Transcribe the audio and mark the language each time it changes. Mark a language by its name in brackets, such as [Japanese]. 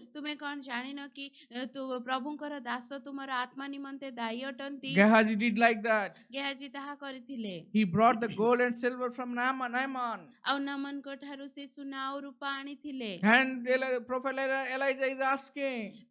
[Odia] ତୁମେ କଣ ଜାଣିନ କି ପ୍ରଭୁଙ୍କର ଦାସ ତୁମର ଆତ୍ମା ନିମନ୍ତେ ଦାୟୀ ଅଟନ୍ତି? [English] Gehazi did like that. [Odia] ଗେହାଜି ତାହା କରିଥିଲେ। [English] He brought the gold and silver from Naaman. [Odia] ଆଉ ନାମନଙ୍କ ଠାରୁ ସେ ସୁନା ଆଉ ରୂପା ଆଣିଥିଲେ। [English] And Prophet Elijah is asking,